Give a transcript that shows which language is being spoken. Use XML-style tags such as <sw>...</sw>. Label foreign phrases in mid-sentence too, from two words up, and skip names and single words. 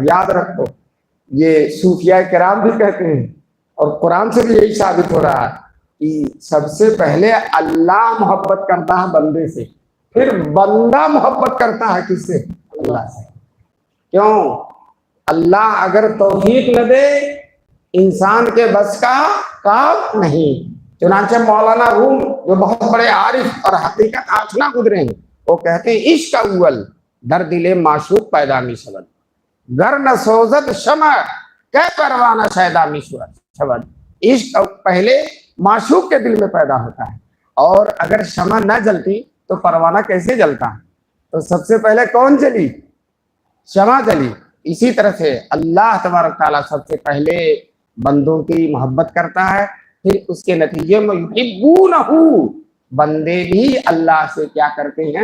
<ur>یاد رکھو یہ صوفیاء کرام بھی کہتے ہیں اور قرآن سے بھی یہی ثابت ہو رہا ہے کہ سب سے پہلے اللہ محبت کرتا ہے بندے سے، پھر بندہ محبت کرتا ہے کس سے؟ اللہ سے. کیوں؟ اللہ اگر توفیق نہ دے انسان کے بس کا کام نہیں. چنانچہ مولانا روم جو بہت بڑے عارف اور حقیقت آشنا گزرے ہیں وہ کہتے ہیں</ur> <fa>عشق اول در دل معشوق پیدا می شود، گر نہ سوزد شمع کہ پروانہ شیدا می شود.</fa> <ur>عشق پہلے معشوق کے دل میں پیدا ہوتا ہے، اور اگر شمع نہ جلتی تو پروانہ کیسے جلتا ہے؟ تو سب سے پہلے کون جلی؟ شمع جلی. اسی طرح سے اللہ تبارک تعالیٰ سب سے پہلے بندوں کی محبت کرتا ہے، پھر اس کے نتیجے میں یحبونہ، بندے بھی اللہ سے کیا کرتے ہیں؟</ur>